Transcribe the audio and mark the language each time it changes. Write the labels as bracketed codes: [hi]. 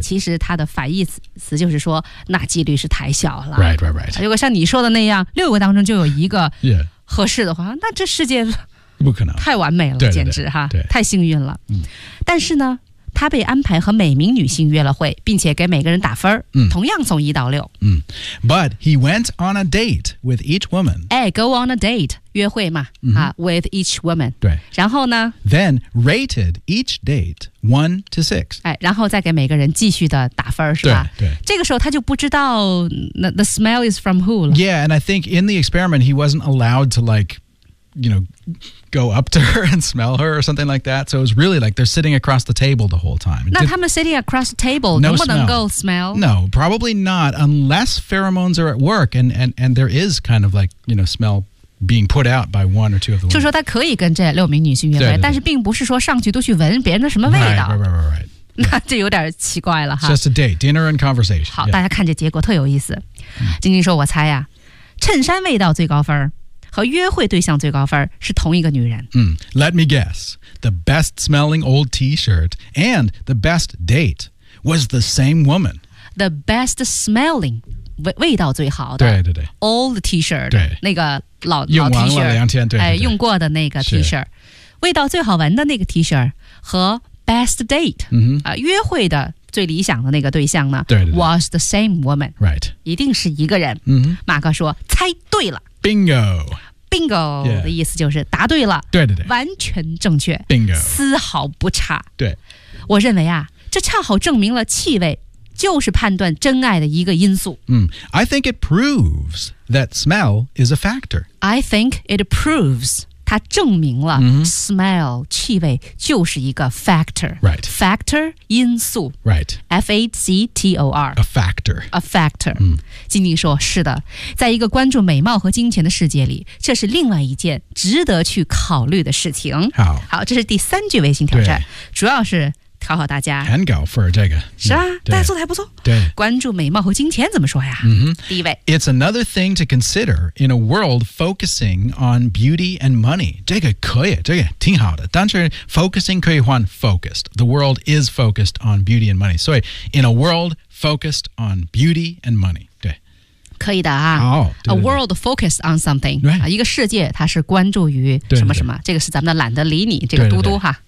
[zh] 其实他的反义词就是说，那几率是太小了。 [en] Right, right, right. [zh] 如果像你说的那样，六个当中就有一个合适的话，那这世界不可能太完美了，简直哈，太幸运了。嗯。但是呢。他被安排和每名女性约了会，并且给每个人打分，同样从一到六。 [en] But he went on a date with each woman. Go on a date, [zh] 约会嘛， [en] with each woman. [zh] 对。然后呢？ [en] Then rated each date 1 to 6. [zh] 然后再给每个人继续的打分，是吧？对。这个时候他就不知道 [en] the smell is from who [zh] 了。 [en] Yeah, and I think in the experiment he wasn't allowed to like,you know, go up to her and smell her or something like that. So it was really like they're sitting across the table the whole time. [zh] 那他们 [en] sitting across the table, [zh] 能不能够 smell? [en] No, probably not, unless pheromones are at work and there is kind of like, you know, smell being put out by one or two of the women. [zh] 就说他可以跟这六名女性约会，但是并不是说上去都去闻别人的什么味道。 [en] Right. [zh] 那这有点奇怪了哈。 [en] Just a date, dinner and conversation. [zh] 好，大家看这结果特有意思。晶晶说，我猜呀，衬衫味道最高分和约会对象最高分是同一个女人。 [en] Let me guess. The best smelling old t-shirt and the best date was the same woman. The best smelling, [zh] 味道最好的。对对对。 [en] Old t-shirt, [zh] 对那个 老 t-shirt。用完了两天，对对对。用过的那个 t-shirt。味道最好闻的那个 t-shirt 和 [en] best date, [zh] 约会的最理想的那个对象呢，对对对 [en] was the same woman. Right. [zh] 一定是一个人。马克说猜对了。 [en] Bingo. [zh] Bingo 的意思就是答对了。对对对。完全正确。 [en] Bingo. [zh] 丝毫不差。对。我认为啊，这恰好证明了气味就是判断真爱的一个因素。 [en] I think it proves that smell is a factor. I think it proves, [zh] 它证明了 [en] smell, [zh] 气味就是一个 [en] factor. Right. [zh] Factor, 因素。 [en] Right. F-A-C-T-O-R. A factor. A factor. [zh] 晶晶说是的，在一个关注美貌和金钱的世界里，这是另外一件值得去考虑的事情。好，这是第三句微信挑战，主要是考考大家。很搞分这个。是啊，大家做的还不错。对。关注美貌和金钱怎么说呀？第一位。 [en] It's another thing to consider in a world focusing on beauty and money. [zh] 这个可以，这个挺好的。但是 focusing 可以换 focused. [en] The world is focused on beauty and money. 所以 in a world focused on beauty and money. [zh] 可以的啊、 oh, 对对对 [en] ，A world focused on something，、 right. [zh] 一个世界它是关注于什么什么，对对对这个是咱们的懒得理你这个嘟嘟哈，